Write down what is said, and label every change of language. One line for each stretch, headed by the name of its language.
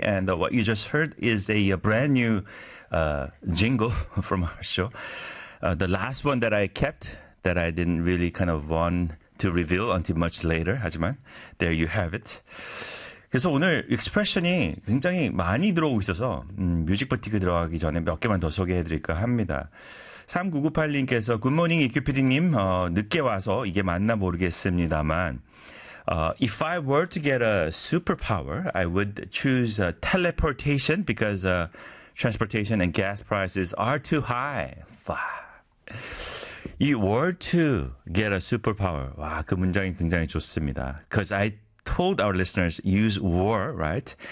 English: And what you just heard is a brand new jingle from our show. The last one that I kept that I didn't really kind of want to reveal until much later.
Korean: 하지만
English: there you have it.
Korean: 그래서 오늘 익스프레션이 굉장히 많이 들어오고 있어서 뮤직 버티기 들어가기 전에 몇 개만 더 소개해드릴까 합니다. 3998님께서 굿모닝 이큐피디님 늦게 와서 이게 맞나 모르겠습니다만
English: If I were to get a superpower, I would choose teleportation because transportation and gas prices are too high. You were to get a superpower.
Korean: 와, 그 문장이 굉장히 좋습니다.
English: Because I told our listeners use were, right?